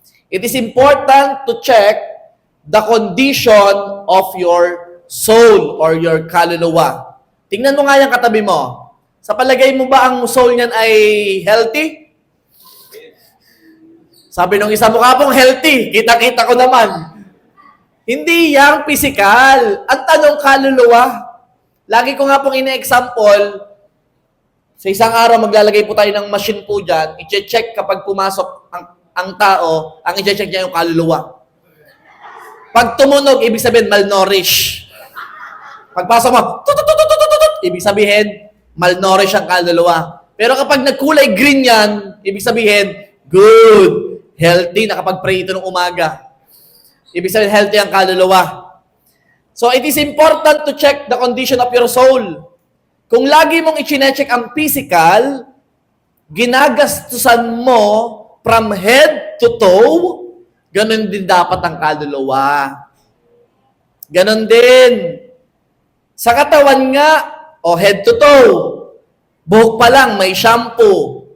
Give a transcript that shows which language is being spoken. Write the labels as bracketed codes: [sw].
[en] It is important to check the condition of your soul or your kaluluwa. [tl] Tingnan mo nga yung katabi mo. Sa palagay mo ba ang soul niyan ay healthy? Sabi nung isa, mukha pong healthy. Kita-kita ko naman. Hindi yang physical. Ang tanong kaluluwa. Lagi ko nga pong ina-example, sa isang araw maglalagay po tayo ng machine po dyan, i-check kapag pumasok ang tao, ang i-check niya yung kaluluwa. Pag tumunog, ibig sabihin malnourished. Pagpasok mo, ibig sabihin, malnourished ang kaluluwa. Pero kapag nagkulay green yan, ibig sabihin, good, healthy, nakapag-pray ito ng umaga. Ibig sabihin, healthy ang kaluluwa. [en] So, it is important to check the condition of your soul. [tl] Kung lagi mong i-check ang physical, ginagastusan mo [en] from head to toe, [tl] ganun din dapat ang kaluluwa. Ganun din. Sa katawan nga, o [en] head to toe, [tl] buhok pa lang, may shampoo.